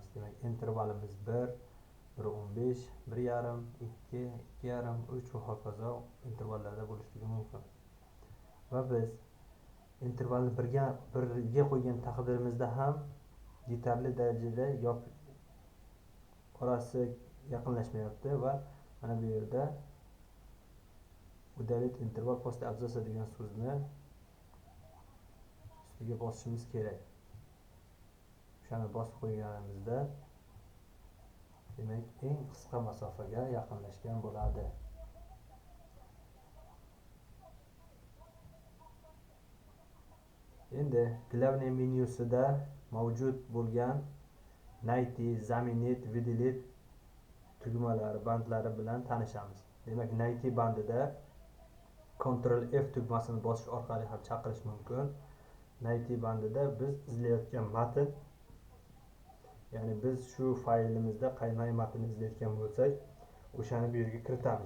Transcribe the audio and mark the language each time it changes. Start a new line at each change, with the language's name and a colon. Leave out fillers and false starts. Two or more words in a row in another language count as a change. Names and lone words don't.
Uzbek: Demak, intervalimiz 1, 1.15, 1.5, 2, 2.5, 3 va hokazo intervallarda bo'lishligi mumkin. Va biz intervalni birga qo'ygan taqdirimizda ham yetarli darajada orasi yaqinlashmayapti va mana bu yerda
Russian: удалить интервал после абзаца
Uzbek: degan so'zni ustiga bosishimiz kerak. O'shani bosib qo'yganimizda demak, eng qisqa masofaga yaqinlashgan bo'ladi. Endi Glavniy menyusida mavjud bo'lgan
Russian: найти, заменить, выделить
Uzbek: tugmalari, bandlari bilan tanishamiz. Demak, найти bandida Ctrl F tugmasini bosish orqali ham chaqirish mumkin. найти bandida biz izlayotgan matn, ya'ni biz shu faylimizda qanday matn izlayotgan bo'lsak, o'shani bu yerga kiritamiz.